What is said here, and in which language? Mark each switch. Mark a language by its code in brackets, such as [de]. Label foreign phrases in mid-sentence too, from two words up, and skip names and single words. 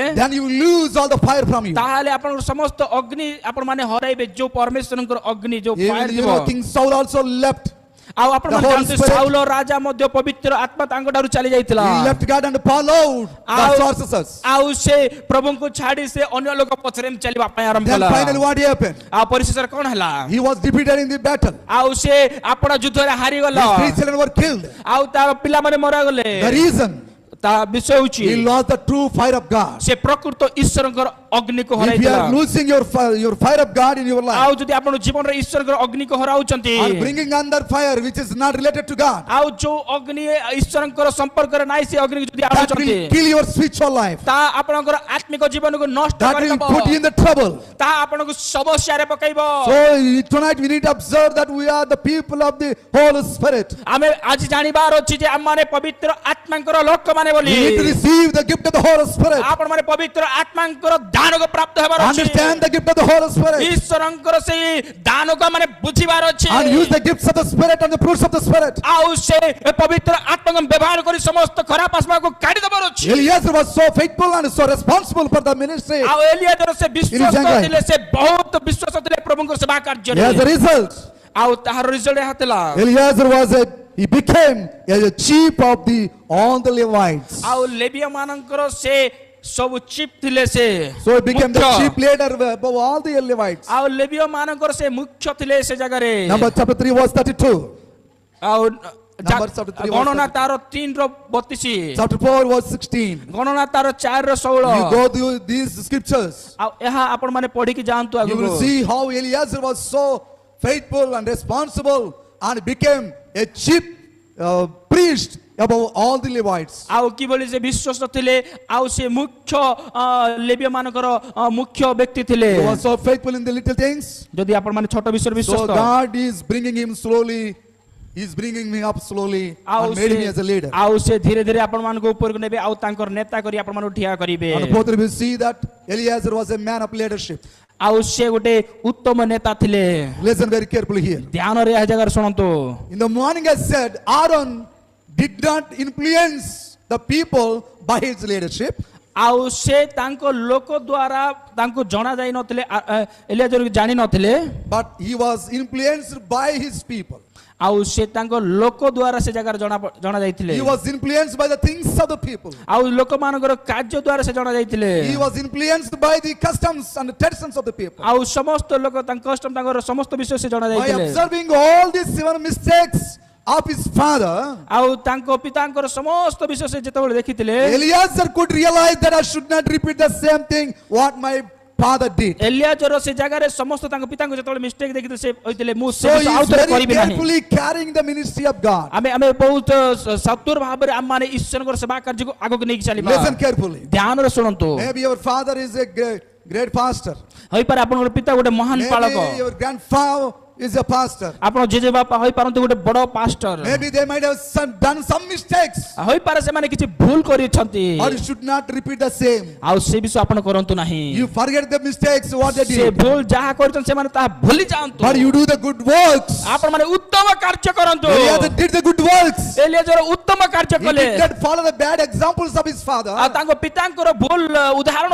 [en] then you lose all the fire from you. [or] ତାହେଲେ ଆପଣଙ୍କର ସମସ୍ତ ଅଗ୍ନି ଆପଣମାନେ ହରାଇବେ ଯୋଉ ପରମେଶ୍ୱରଙ୍କର ଅଗ୍ନି ଯୋଉ ଫାୟାର [en] Even, [or] ଥିବ [en] King Saul also left. [or] ଆଉ ଆପଣ [en] The Holy [or] ଜାଣନ୍ତି [en] Spirit- [or] ସାଉଲ ରାଜା ମଧ୍ୟ ପବିତ୍ର ଆତ୍ମା ତାଙ୍କ ଠାରୁ ଚାଲି ଯାଇଥିଲା [en] He left God and followed the [or] ଆଉ [en] sorcerers. [or] ଆଉ ସେ ପ୍ରଭୁଙ୍କୁ ଛାଡି ସେ ଅନ୍ୟ ଲୋକ ପଛରେ ଚାଲିବା ପାଇଁ ଆରମ୍ଭ [en] Then [or] କଲା [en] finally what happened? [or] ଆଉ ପରିଶେଷରେ କଣ ହେଲା [en] He was defeated in the battle. [or] ଆଉ ସେ ଆପଣ ଯୁଦ୍ଧରେ ହାରିଗଲା [en] His 3 children were killed. [or] ଆଉ ତାର ପିଲାମାନେ ମରାଗଲେ [en] The reason, [or] ତା ବିଷୟ ହଉଛି [en] he lost the true fire of God. [or] ସେ ପ୍ରକୃତ ଈଶ୍ୱରଙ୍କର ଅଗ୍ନିକୁ [en] If you [or] ହରାଇଥିଲା [en] are losing your fire of God in your life [or] ଆଉ ଯଦି ଆପଣ ଜୀବନରେ ଈଶ୍ୱରଙ୍କର ଅଗ୍ନିକୁ ହରାଉଛନ୍ତି [en] and bringing under fire which is not related to God, [or] ଆଉ ଯୋଉ ଅଗ୍ନି ଈଶ୍ୱରଙ୍କର ସମ୍ପର୍କରେ ନାହିଁ ସେ ଅଗ୍ନିକୁ ଯଦି [en] that [or] ଆଣୁଛନ୍ତି [en] will kill your spiritual life. [or] ତା ଆପଣଙ୍କର ଆତ୍ମିକ ଜୀବନକୁ ନଷ୍ଟ [en] That will [or] କରିଦେବ [en] put you in the trouble. [or] ତା ଆପଣଙ୍କୁ ସମସ୍ୟାରେ ପକାଇବ [en] So tonight we need to observe that we are the people of the Holy Spirit. [or] ଆମେ ଆଜି ଜାଣିବାର ଅଛି ଯେ ଆମମାନେ ପବିତ୍ର ଆତ୍ମାଙ୍କର ଲୋକମାନେ ବୋଲି [en] We need to receive the gift of the Holy Spirit. [or] ଆପଣମାନେ ପବିତ୍ର ଆତ୍ମାଙ୍କର ଦାନକୁ ପ୍ରାପ୍ତ ହେବାର ଅଛି [en] Understand the gift of the Holy Spirit. [or] ଈଶ୍ୱରଙ୍କର ସେଇ ଦାନକୁ ଆମମାନେ ବୁଝିବାର ଅଛି [en] And use the gifts of the Spirit and the fruits of the Spirit. [or] ଆଉ ସେ ପବିତ୍ର ଆତ୍ମାକୁ ବ୍ୟବହାର କରି ସମସ୍ତ ଖରାପ ଆତ୍ମାକୁ କାଢି ଦେବାର ଅଛି [en] Eliezer was so faithful and so responsible for the ministry. [or] ଆଉ ଏଲିଆଜର ସେ ବିଶ୍ୱାସ Jagai. ଥିଲେ ସେ ବହୁତ ବିଶ୍ୱାସ ଥିଲେ ପ୍ରଭୁଙ୍କ ସେବା କାର୍ଯ୍ୟରେ [en] As a result, [or] ଆଉ ତାହାର ରିଜଲ୍ଟ ଏହା ଥିଲା [en] Eliezer he became a chief of all the Levites. [or] ଆଉ ଲେବିୟ ମାନଙ୍କର ସେ ସବୁ ଚିପ୍ ଥିଲେ ସେ [en] So he became the [or] ମୁଖ୍ୟ। [en] chief leader above all the Levites. [or] ଆଉ ଲେବିୟ ମାନଙ୍କର ସେ ମୁଖ୍ୟ ଥିଲେ ସେ ଜାଗାରେ [en] Numbers chapter 3 verse 32. [or] ଆଉ [en] Numbers chapter 3 [or] ଗଣନା [en] verse [or] ତାର 3:32 [en] Chapter 4 verse 16. [or] ଗଣନା ତାର 4:16 [en] You go through these scriptures. [or] ଆଉ ଏହା ଆପଣ ମାନେ ପଢିକି ଯାଆନ୍ତୁ [en] You [or] ଆଗକୁ [en] will see how Eliezer was so faithful and responsible and became a chief priest above all the Levites. [or] ଆଉ କିଭଳି ସେ ବିଶ୍ୱାସ ଥିଲେ ଆଉ ସେ ମୁଖ୍ୟ ଲେବିୟ ମାନଙ୍କର ମୁଖ୍ୟ ବ୍ୟକ୍ତି ଥିଲେ [en] He was so faithful in the little things. [or] ଯଦି ଆପଣ ମାନେ ଛୋଟ ବିଷୟରେ [en] So [or] ବିଶ୍ୱାସ [en] God is bringing him slowly. He's bringing me up slowly [or] ଆଉ [en] and made me as a leader. [or] ସେ ଧୀରେ ଧୀରେ ଆପଣ ମାନଙ୍କୁ ଉପରକୁ ନେବେ ଆଉ ତାଙ୍କର ନେତା କରି ଆପଣ ମାନଙ୍କୁ ଠିଆ କରିବେ [en] And fourthly, we see that Eliezer was a man of leadership. [or] ଆଉ ସେ ଗୋଟେ ଉତ୍ତମ ନେତା ଥିଲେ [en] Listen very carefully here. [or] ଧ୍ୟାନରେ ଏହା ଜାଗାରେ ଶୁଣନ୍ତୁ [en] In the morning, I said, Aaron did not influence the people by his leadership. [or] ଆଉ ସେ ତାଙ୍କ ଲୋକ ଦ୍ୱାରା ତାଙ୍କୁ ଜଣା ଯାଇ ନଥିଲେ ଏଲିଆଜର ଜାଣି ନଥିଲେ [en] But he was influenced by his people. [or] ଆଉ ସେ ତାଙ୍କ ଲୋକ ଦ୍ୱାରା ସେ ଜାଗାରେ ଜଣା ଯାଇଥିଲେ [en] He was influenced by the things of the people. [or] ଆଉ ଲୋକମାନଙ୍କର କାର୍ଯ୍ୟ ଦ୍ୱାରା ସେ ଜଣା ଯାଇଥିଲେ [en] He was influenced by the customs and the traditions of the people. [or] ଆଉ ସମସ୍ତ ଲୋକ ତାଙ୍କ କଷ୍ଟମ ତାଙ୍କର ସମସ୍ତ ବିଷୟ ସେ ଜଣା [en] By [or] ଯାଇଥିଲେ [en] observing all these 7 mistakes of his father, [or] ଆଉ ତାଙ୍କ ପିତାଙ୍କର ସମସ୍ତ ବିଷୟ ସେ ଯେତେବେଳେ ଦେଖିଥିଲେ [en] Eliezer could realize that I should not repeat the same thing what my father did. [or] ଏଲିଆଜର ସେ ଜାଗାରେ ସମସ୍ତ ତାଙ୍କ ପିତାଙ୍କୁ ଯେତେବେଳେ ମିଷ୍ଟେକ୍ ଦେଖିଥିଲେ ସେ କହିଥିଲେ ମୁଁ ସେ [en] So [or] ବିଷୟ [en] he [or] ଆଉ [en] is [or] ଥରେ [en] very [or] କରିବି ନାହିଁ [en] carefully carrying the ministry of God. [or] ଆମେ ବହୁତ ସତୁର ଭାବରେ ଆମମାନେ ଈଶ୍ୱରଙ୍କର ସେବା କାର୍ଯ୍ୟକୁ ଆଗକୁ ନେଇକି ଚାଲିବା [en] Listen carefully. [or] ଧ୍ୟାନରେ ଶୁଣନ୍ତୁ [en] Maybe your father is a great pastor. [or] ହୋଇପାରେ ଆପଣଙ୍କର ପିତା ଗୋଟେ ମହାନ ପାଳକ [en] Maybe your grandfather is a pastor. [or] ଆପଣ ଜେଜେବାପା ହୋଇପାରନ୍ତି ଗୋଟେ ବଡ଼ ପାଷ୍ଟର, [en] Maybe they might have done some mistakes. [or] ହୋଇପାରେ ସେମାନେ କିଛି ଭୁଲ କରିଛନ୍ତି, [en] Or you should not repeat the same. [or] ଆଉ ସେ ବିଷୟ ଆପଣ କରନ୍ତୁ ନାହିଁ। [en] You forget the mistakes what they [or] ସେ [en] did. [or] ଭୁଲ ଯାହା କରିଛନ୍ତି ସେମାନେ ତାହା ଭୁଲି ଯାଆନ୍ତୁ, [en] But you do the good works. [or] ଆପଣ ମାନେ ଉତ୍ତମ କାର୍ଯ୍ୟ କରନ୍ତୁ। [en] Eliezer did the good works. [or] ଏଲିଆଜର ଉତ୍ତମ କାର୍ଯ୍ୟ [en] He [or] କଲେ, [en] did not follow the bad examples of his father. [or] ଆଉ ତାଙ୍କ ପିତାଙ୍କର ଭୁଲ ଉଦାହରଣ